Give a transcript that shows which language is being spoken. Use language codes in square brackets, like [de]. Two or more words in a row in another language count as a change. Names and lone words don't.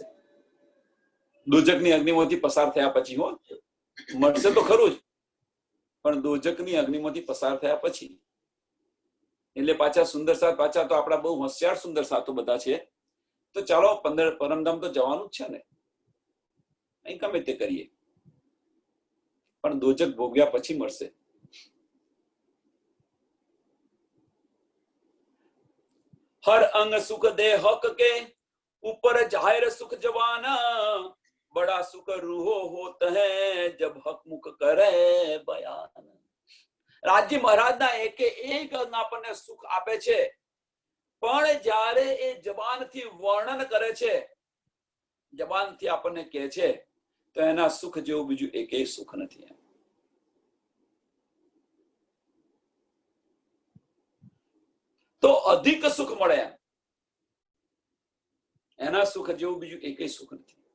[gu] દોજકની અગ્નિમાંથી પસાર થયા પછી હો, મળશે તો ખરું જ, પણ દોજકની અગ્નિમાંથી પસાર થયા પછી. એટલે પાછા સુંદર સાથ, પાછા તો આપણા બહુ હોશિયાર સુંદર સાથો બધા છે, તો ચાલો પરમધામ તો જવાનું જ છે ને, અહીં ગમે તે કરીએ, પણ દોજક ભોગ્યા પછી મળશે. [hi] हर अंग सुख दे हक के ऊपर जाहिर सुख जवाना बड़ा सुख रूहो होत है जब हक मुख करे बयान. [gu] રાજજી મહારાજના એકે એક અંગ આપણને સુખ આપે છે, પણ જ્યારે એ જબાનથી વર્ણન કરે છે, જબાનથી આપણને કહે છે, તો એના સુખ જેવું બીજું એકેય સુખ નથી. તો અધિક સુખ મળે, એના સુખ જેવું બીજું એકેય સુખ નથી.